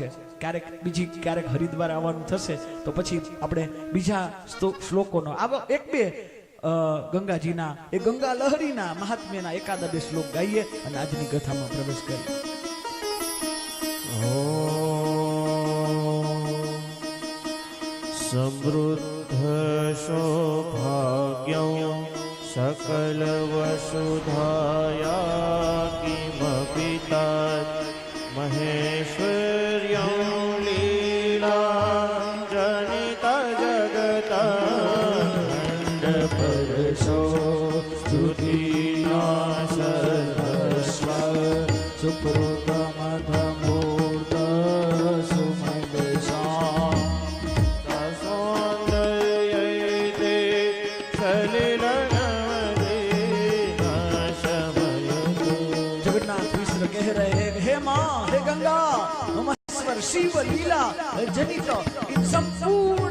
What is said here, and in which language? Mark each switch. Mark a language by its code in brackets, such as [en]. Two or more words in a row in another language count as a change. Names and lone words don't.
[gu] ક્યારેક હરિદ્વાર આવવાનું થશે તો પછી આપણે બીજા શ્લોકોનો એક બે ગંગાજીના એ ગંગા લહરીના મહાત્મ્યના એકાદા બે શ્લોક ગાઈએ અને આજની કથામાં પ્રવેશ કરીએ. [sa] સમૃદ્ધ સૌભાગ્યં सकल वसुधाया किमपि तत् महेश्वर्यं लीला जनिता जगतंडपरशो स्तुतिना सर्वस्व सुप्रतमधमूर्त सुमगसा सौंदर्यैते सलिल [hi] कह रहे हैं, हे माँ, हे गंगा, महेश्वर शिव लीला जनित इन संपूर्ण